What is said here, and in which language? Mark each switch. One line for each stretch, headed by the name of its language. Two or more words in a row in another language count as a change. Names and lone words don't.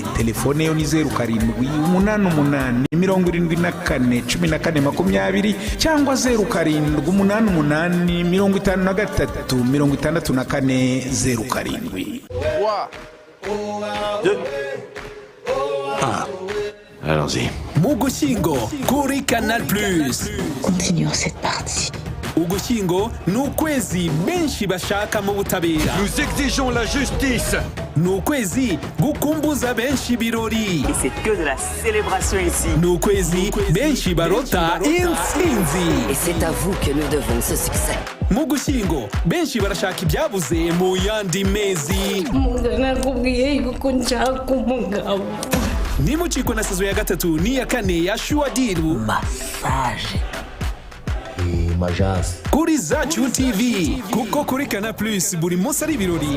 Kinyarwanda: Telefone yo ni 0788741420 cyangwa 0783536407.
French: Allons-y.
Kinyarwanda: Ugushyingo kuri Canal+.
French: Continuons cette partie.
Kinyarwanda: Ugushyingo ni ukwezi benshi bashaka mu butabera.
French: Nous exigeons la justice.
Kinyarwanda: Ni ukwezi gukumbuza benshi birori.
French: Et c'est que de la célébration ici.
Kinyarwanda: Ni ukwezi benshi barota intsinzi.
French: Et c'est à vous que nous devons ce succès.
Kinyarwanda: Mu Ugushyingo benshi barashaka ibyabuze mu yandi mezi. Nakubwiye yuko nshaka umugabo. Nimucikwe na saison ya 3 n'iya 4 ya Shuadiru.
French: Massage. majasi
Kinyarwanda: kuri Zacu TV kuko kuri Canal Plus buri munsi ari ibirori.